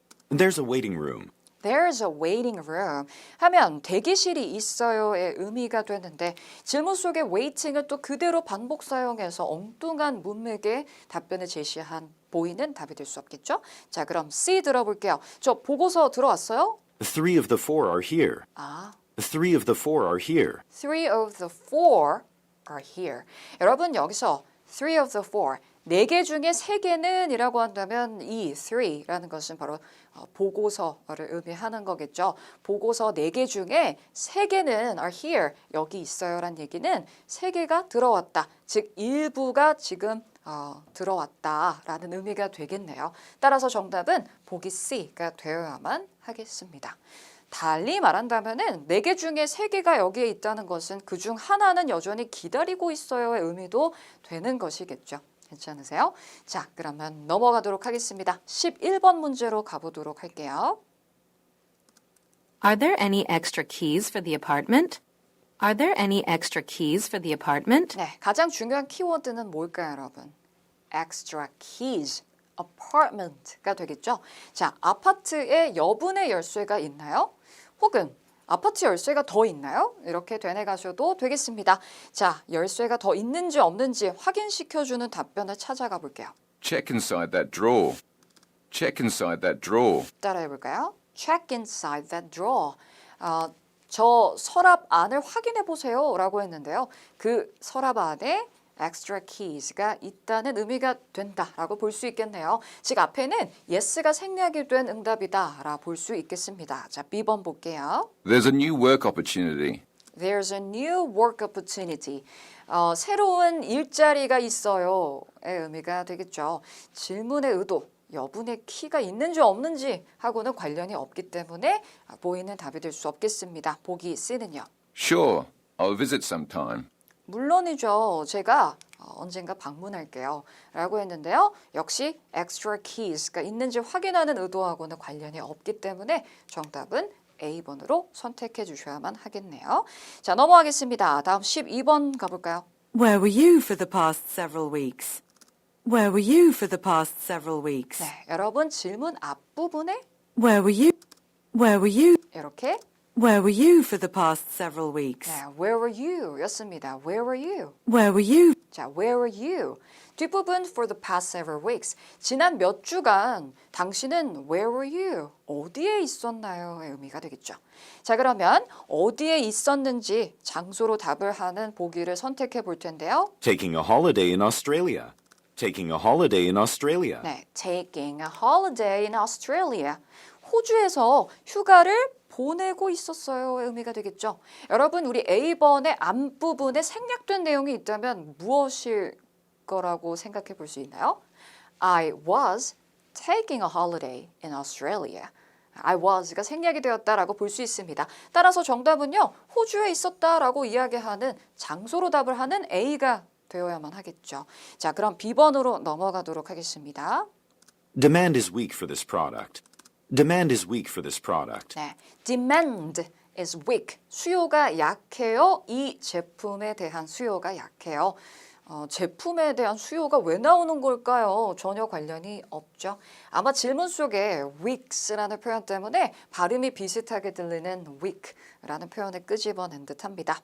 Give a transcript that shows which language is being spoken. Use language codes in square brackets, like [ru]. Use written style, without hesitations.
[en] There's a waiting room. There's a waiting room [ko] 하면 대기실이 있어요의 의미가 되는데 질문 속의 waiting을 또 그대로 반복 사용해서 엉뚱한 문맥의 답변을 제시한 보이는 답이 될 수 없겠죠? 자, 그럼 C 들어볼게요. 저 보고서 들어왔어요? [en] Three of the four are here. Three of the four are here. Three of the four are here. [ko] 여러분 여기서 [en] three of the four, [ko] 4개 중에 3개는 이라고 한다면 이 three라는 것은 바로 보고서를 의미하는 거겠죠. 보고서 4개 중에 3개는 [en] are here, [ko] 여기 있어요 라는 얘기는 3개가 들어왔다. 즉 일부가 지금 들어왔다라는 의미가 되겠네요. 따라서 정답은 보기 C가 되어야만 하겠습니다. 달리 말한다면은 4개 중에 3개가 여기에 있다는 것은 그중 하나는 여전히 기다리고 있어요의 의미도 되는 것이겠죠. 괜찮으세요? 자, 그러면 넘어가도록 하겠습니다. 11번 문제로 가보도록 할게요. [en] Are there any extra keys for the apartment? Are there any extra keys for the apartment? [ko] 네, 가장 중요한 키워드는 뭘까요, 여러분? Extra keys, apartment가 되겠죠. 자, 아파트에 여분의 열쇠가 있나요? 혹은 아파트 열쇠가 더 있나요? 이렇게 되뇌가셔도 되겠습니다. 자, 열쇠가 더 있는지 없는지 확인시켜주는 답변을 찾아가 볼게요. [en] Check inside that drawer. Check inside that drawer. [ko] 따라해볼까요? [en] Check inside that drawer. [ko] 저 서랍 안을 확인해 보세요 라고 했는데요. 그 서랍 안에 extra keys가 있다는 의미가 된다라고 볼 수 있겠네요. 즉 앞에는 yes가 생략이 된 응답이다 라 볼 수 있겠습니다. 자, B번 볼게요. [en] There's a new work opportunity. There's a new work opportunity. [ko] 새로운 일자리가 있어요의 의미가 되겠죠. 질문의 의도, 여분의 키가 있는지 없는지 하고는 관련이 없기 때문에 보이는 답이 될 수 없겠습니다. 보기 C는요. [en] Sure, I'll visit sometime. [ko] 물론이죠. 제가 언젠가 방문할게요. 라고 했는데요. 역시 extra keys가 있는지 확인하는 의도하고는 관련이 없기 때문에 정답은 A번으로 선택해 주셔야만 하겠네요. 자, 넘어가겠습니다. 다음 12번 가볼까요? [en] Where were you for the past several weeks? Where were you for the past several weeks? [ko] 네, 여러분 질문 앞부분에 [en] Where were you? Where were you? [ko] 이렇게 [en] Where were you for the past several weeks? 네, where were you [ko] 였습니다. [en] Where were you? Where were you? 자, where were you? [ko] 뒷부분 [en] for the past several weeks. [ko] 지난 몇 주간 당신은 [en] where were you? [ko] 어디에 있었나요?의 의미가 되겠죠. 자, 그러면 어디에 있었는지 장소로 답을 하는 보기를 선택해 볼 텐데요. [en] Taking a holiday in Australia. Taking a holiday in Australia. 네, taking a holiday in Australia. [ko] 호주에서 휴가를 보내고 있었어요의 의미가 되겠죠. 여러분, 우리 A번의 앞부분에 생략된 내용이 있다면 무엇일 거라고 생각해 볼 수 있나요? [en] I was taking a holiday in Australia. [ko] I was가 생략이 되었다라고 볼 수 있습니다. 따라서 정답은요, 호주에 있었다라고 이야기하는 장소로 답을 하는 A가 되어야만 하겠죠. 자, 그럼 B번으로 넘어가도록 하겠습니다. [en] Demand is weak for this product. Demand is weak for this product. 네, demand is weak. [ko] 수요가 약해요. 이 제품에 대한 수요가 약해요. 제품에 대한 수요가 왜 나오는 걸까요? 전혀 관련이 없죠. 아마 질문 속에 weaks라는 표현 때문에 발음이 비슷하게 들리는 weak라는 표현을 끄집어낸 듯합니다.